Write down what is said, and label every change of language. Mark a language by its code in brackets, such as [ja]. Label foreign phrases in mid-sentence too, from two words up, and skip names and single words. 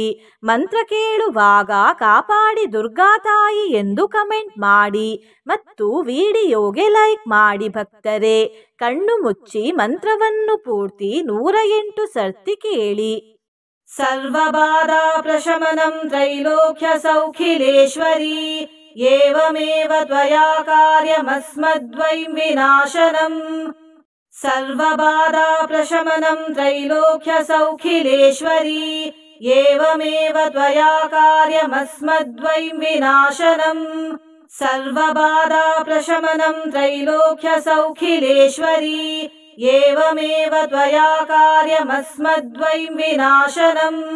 [kn] ಮಂತ್ರ ಕೇಳುವಾಗ ಕಾಪಾಡಿ ದುರ್ಗಾ ತಾಯಿ ಎಂದು ಕಮೆಂಟ್ ಮಾಡಿ ಮತ್ತು ವಿಡಿಯೋಗೆ ಲೈಕ್ ಮಾಡಿ. ಭಕ್ತರೇ, ಕಣ್ಣು ಮುಚ್ಚಿ ಮಂತ್ರವನ್ನು ಪೂರ್ತಿ 108 ಸರ್ತಿ ಕೇಳಿ. [sa] ಸರ್ವಬಾಧಾ ಪ್ರಶಮನಂ ತ್ರೈಲೋಕ್ಯ ಸೌಖಿಲೇಶ್ವರಿ ಏವಮೇವ ತ್ವಯಾ ಕಾರ್ಯಮಸ್ಮದ್ವೈಂ ವಿನಾಶನಂ. ಸರ್ವಬಾಧಾ ಪ್ರಶಮನಂ ತ್ರೈಲೋಕ್ಯ ಸೌಖಿಲೇಶ್ವರಿ ಏವಮೇವ ತ್ವಯಾ ಕಾರ್ಯಮಸ್ಮದ್ವೈಂ ವಿನಾಶನಂ. ಸರ್ವಬಾಧಾ ಪ್ರಶಮನಂ ತ್ರೈಲೋಕ್ಯ ಸೌಖಿಲೇಶ್ವರಿ ಏವಮೇವ ತ್ವಯಾ ಕಾರ್ಯಮಸ್ಮದ್ವೈಂ ವಿನಾಶನಂ.